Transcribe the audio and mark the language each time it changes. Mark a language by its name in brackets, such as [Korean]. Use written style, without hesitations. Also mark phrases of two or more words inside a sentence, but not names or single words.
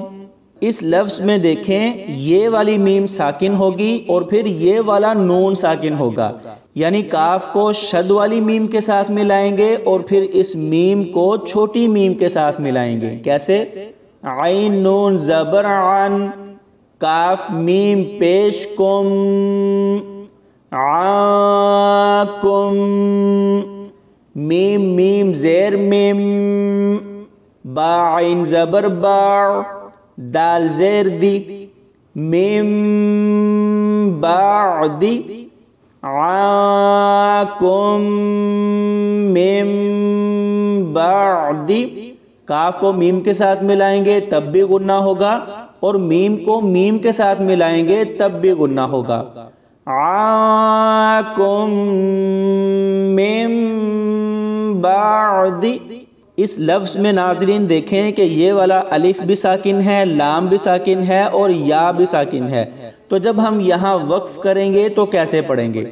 [Urdu] اس لفظ میں دیکھیں یہ والی میم ساکن ہوگی اور پھر یہ والا نون ساکن ہوگا، یعنی کاف کو شد والی میم کے ساتھ ملائیں گے اور پھر اس میم کو چھوٹی میم کے ساتھ ملائیں گے۔ کیسے؟ عین نون زبر عن، کاف میم پیش کم، عاکم، میم میم زیر میم، با عین زبر با، دال زیر دی، [Arabic] میم بعدی، عاکم، میم بعدی۔ [Urdu] کاف کو میم کے ساتھ ملائیں گے تب بھی غنہ ہوگا، اور میم کو میم کے ساتھ ملائیں گے تب بھی غنہ ہوگا۔ [Arabic] عاکم میم بعدی۔ [Urdu] اس لفظ میں ناظرین دیکھیں کہ یہ والا الف بھی ساکن ہے، لام بھی ساکن ہے اور یا بھی ساکن ہے، تو جب ہم یہاں وقف کریں گے تو کیسے پڑھیں گے؟